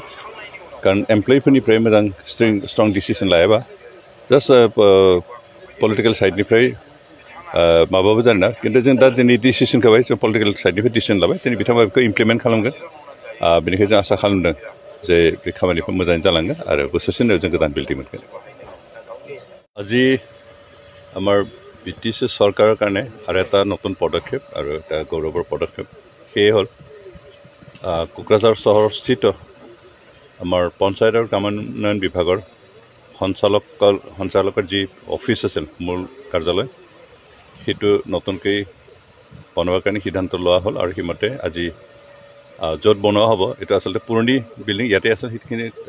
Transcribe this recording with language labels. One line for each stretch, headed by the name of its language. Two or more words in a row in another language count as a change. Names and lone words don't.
Bodo: कारण एमप्लयिफोरनिफ्राय मोजां
English: strong decision
Bodo: लायाबा
English: just political side
Bodo: माबाबो जानो ना। खिन्थु जों दा दिनै डिसिसन होबाय, जों
English: political side
Bodo: डिसिसन लाबाय, दिनै बिथांमोना बेखौ इमप्लिमेन्ट खालामगोन। बेनिखायनो जों आसा खालामदों जे बे खामानिखौ मोजाङै जालांगोन आरो बोसोरसेनि उनाव जों गोदान बिल्डिं मोनगोन।
Assamese: আজি আমাৰ ব্ৰিটিছ চৰকাৰৰ কাৰণে আৰু এটা নতুন পদক্ষেপ আৰু এটা গৌৰৱৰ পদক্ষেপ সেয়ে হ'ল কোকৰাঝাৰ চহৰস্থিত আমাৰ পঞ্চায়ত আৰু গ্ৰামোন্নয়ন বিভাগৰ সঞ্চালকৰ যি অফিচ আছিল মূল কাৰ্যালয়, সেইটো নতুনকৈ বনোৱাৰ কাৰণে সিদ্ধান্ত লোৱা হ'ল আৰু সেইমতে আজি য'ত বনোৱা হ'ব এইটো আচলতে পুৰণি বিল্ডিং ইয়াতে আছে, সেইখিনি